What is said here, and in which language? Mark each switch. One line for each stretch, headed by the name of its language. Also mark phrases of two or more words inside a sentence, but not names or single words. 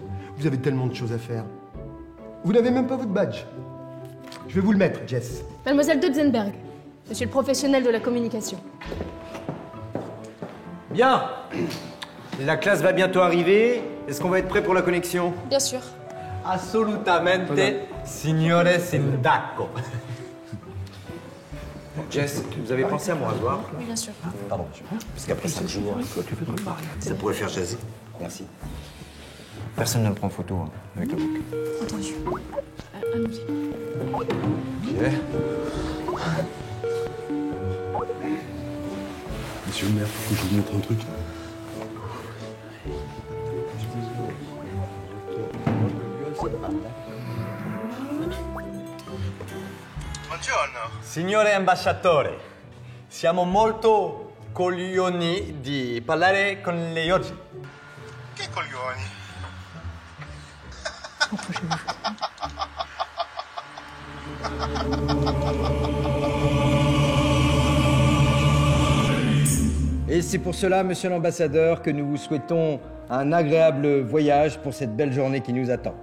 French: Vous avez tellement de choses à faire. Vous n'avez même pas votre badge. Je vais vous le mettre, Jess. Mademoiselle Dubzenberg, monsieur le professionnel de la communication. Bien. La classe va bientôt arriver. Est-ce qu'on va être prêt pour la connexion? Bien sûr.
Italian: Assolutamente, signore sindaco.
French: Jess, vous avez pensé à mon rasoir? Oui, bien sûr. Pardon, monsieur. Parce qu'après 5 jours, ça pourrait faire jaser. Merci. Personne ne me prend photo avec la boucle. Entendu. Allons-y. Monsieur le maire, faut que je vous montre un truc.
Italian: Buongiorno. Signore ambasciatore, siamo molto coglioni di parlare con lei oggi. Che coglioni.
French: Et c'est pour cela, monsieur l'ambassadeur, que nous vous souhaitons un agréable voyage pour cette belle journée qui nous attend.